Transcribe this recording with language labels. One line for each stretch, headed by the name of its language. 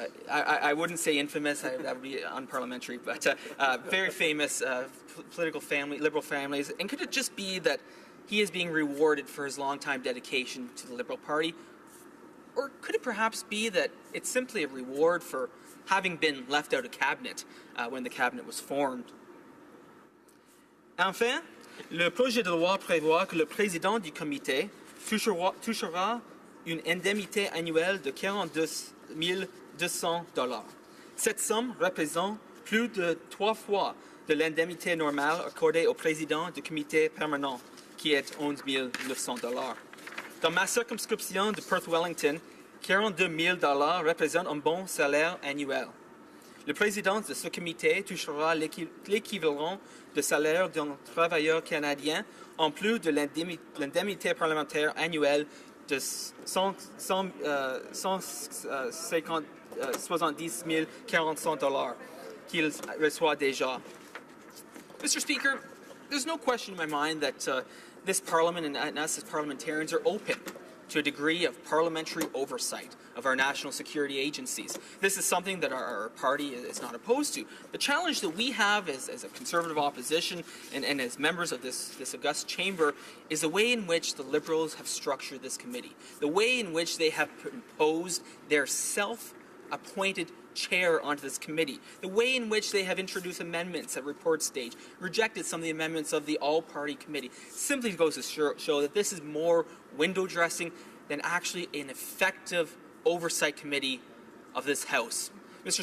English: I wouldn't say infamous, that would be unparliamentary, but very famous political family, Liberal families. And could it just be that he is being rewarded for his long-time dedication to the Liberal Party? Or could it perhaps be that it's simply a reward for having been left out of cabinet when the cabinet was formed?
French: Enfin, le projet de loi prévoit que le président du comité touchera une indemnité annuelle de 42 200 $. Cette somme représente plus de 3 fois de l'indemnité normale accordée au président du comité permanent, qui est 11 900 $. Dans ma circonscription de Perth-Wellington, 42 000 $ représente un bon salaire annuel. Le président de ce comité touchera l'équivalent de salaire d'un travailleur canadien en plus de l'indemnité parlementaire annuelle de 70 400 $ qu'il reçoit déjà.
English: Mr. Speaker, there's no question in my mind that this Parliament and us as parliamentarians are open to a degree of parliamentary oversight of our national security agencies. This is something that our party is not opposed to. The challenge that we have as a Conservative opposition and as members of this august chamber is the way in which the Liberals have structured this committee, the way in which they have imposed their self-appointed chair onto this committee, the way in which they have introduced amendments at report stage, rejected some of the amendments of the all-party committee, simply goes to show that this is more window dressing than actually an effective oversight committee of this House. Mr.